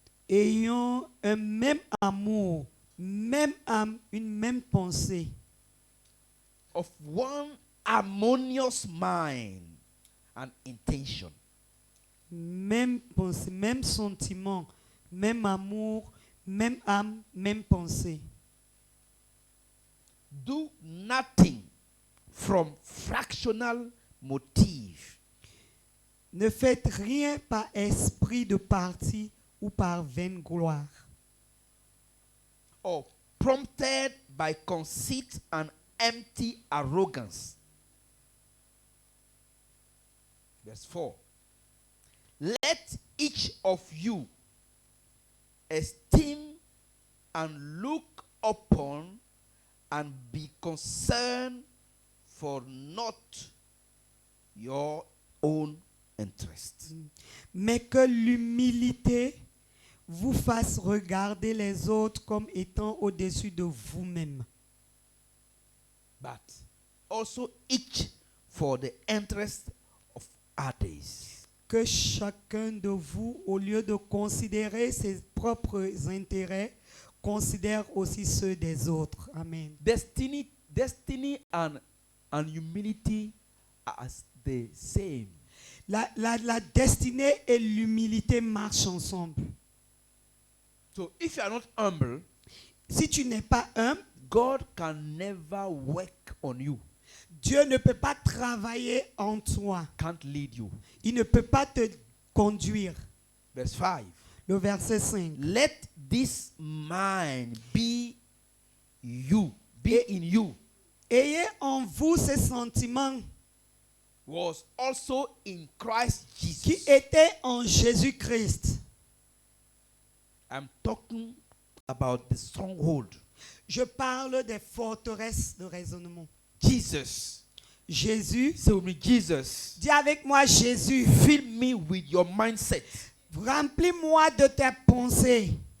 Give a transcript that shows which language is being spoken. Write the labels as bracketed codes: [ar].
[fr] ayant un même amour, même âme, une même pensée. [en] Of one harmonious mind and intention. [fr] Même pensée, même sentiment, même amour, même âme, même pensée. [en] Do nothing from fractional motive. [fr] Ne faites rien par esprit de parti ou par vaine gloire, [en] Or prompted by conceit and empty arrogance. Verse 4. Let each of you esteem and look upon and be concerned for not your own interest. [fr] mais que l'humilité vous fasse regarder les autres comme étant au-dessus de vous-même, [en] But also each for the interest of others. [fr] que chacun de vous, au lieu de considérer ses propres intérêts, considère aussi ceux des autres. [en] Amen. Destiny and humility are the same. [fr] La destinée et l'humilité marchent ensemble. [en] So if you are not humble, [fr] Si tu n'es pas humble, [en] God can never work on you, [fr] Dieu ne peut pas travailler en toi. [en] can't lead you. [fr] Il ne peut pas te conduire. [en] Verse 5. [fr] Le verset 5. [en] Let this mind be in you, [fr] Ayez en vous ces sentiments [en] was also in Christ [fr] qui [en] Jesus. [fr] étaient en Jésus-Christ. [en] I'm talking about the stronghold. [fr] Je parle des forteresses de raisonnement. [en] Jesus. [fr] Jésus, [en] Say with me, Jesus. [fr] dis avec moi Jésus, [en] Fill me with your mindset. [fr] remplis-moi de tes pensées.